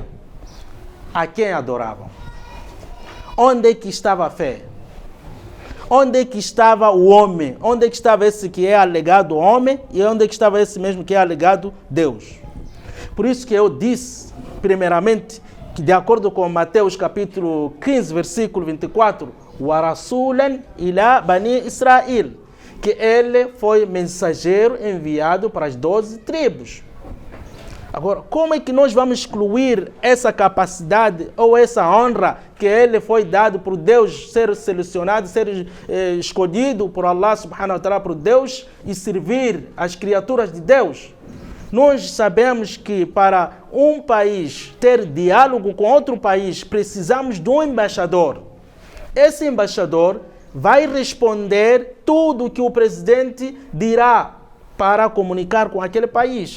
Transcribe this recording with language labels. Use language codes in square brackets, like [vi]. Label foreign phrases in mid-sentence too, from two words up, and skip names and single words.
[pt] A quem adoravam? Onde é que estava a fé? Onde é que estava o homem? Onde é que estava esse que é alegado homem? E onde é que estava esse mesmo que é alegado Deus? Por isso que eu disse, primeiramente, que de acordo com Mateus capítulo 15, versículo 24, [ar] وَرَسُولًا إِلَى بَنِي إِسْرَائِيل, [pt] que ele foi mensageiro enviado para as 12 tribos. Agora, como é que nós vamos excluir essa capacidade ou essa honra que ele foi dado por Deus, ser selecionado, ser escolhido por [ar] الله سبحانه وتعالى, [pt] por Deus, e servir as criaturas de Deus? Nós sabemos que para um país ter diálogo com outro país, precisamos de um embaixador. Esse embaixador vai responder tudo o que o presidente dirá para comunicar com aquele país.